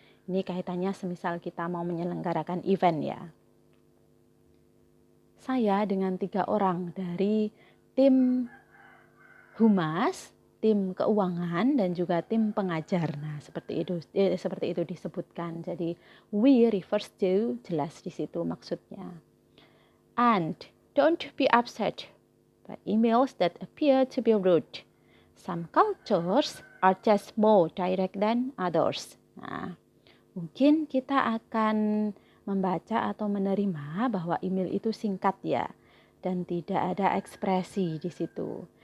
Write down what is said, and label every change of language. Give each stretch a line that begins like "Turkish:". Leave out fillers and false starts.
Indonesian: Ini kaitannya semisal kita mau menyelenggarakan event ya. Saya dengan 3 orang dari tim humas, tim keuangan, dan juga tim pengajar. Nah, seperti itu disebutkan. Jadi
English: we refers to,
Indonesian: jelas di situ maksudnya.
English: And don't be upset by emails that appear to be rude. Some cultures are just more direct than others.
Indonesian: Nah, mungkin kita akan membaca atau menerima bahwa email itu singkat ya, dan tidak ada ekspresi di situ.